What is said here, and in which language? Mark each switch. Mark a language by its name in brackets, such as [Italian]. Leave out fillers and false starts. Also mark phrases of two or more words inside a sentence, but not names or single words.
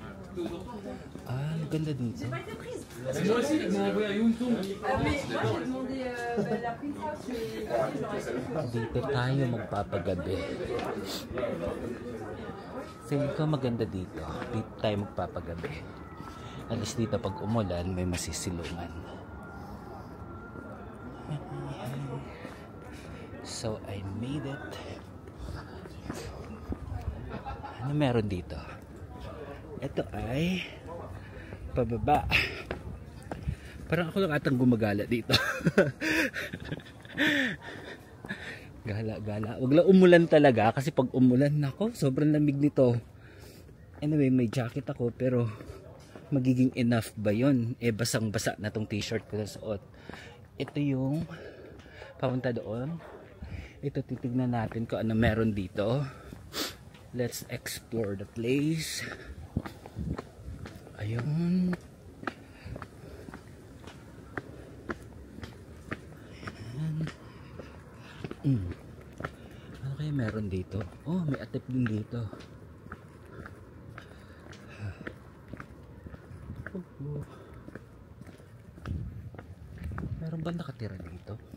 [Filipino] Ah, ang ganda dito. [French] Moi aussi, ils m'ont envoyé un Yuntung. [Filipino] Dito tayo magpapagabi. Feeling ko maganda dito. Dito tayo magpapagabi. At least dito pag umulan, may masisilungan. [English] So, I made it. [Filipino] Ano meron dito? Ito ay pababa. Parang ako lang atang gumagala dito. Gala-gala. Huwag lang umulan talaga kasi pag umulan, nako, sobrang lamig nito. Anyway, may jacket ako pero magiging enough ba yun? Eh, basang-basa na tong t-shirt ko na suot. Ito yung papunta doon. Ito, titignan natin kung ano meron dito. [English] Let's explore the place. [Filipino] Ayun. Ano kaya meron dito? Oh, may atip din dito. Meron ba nakatira dito?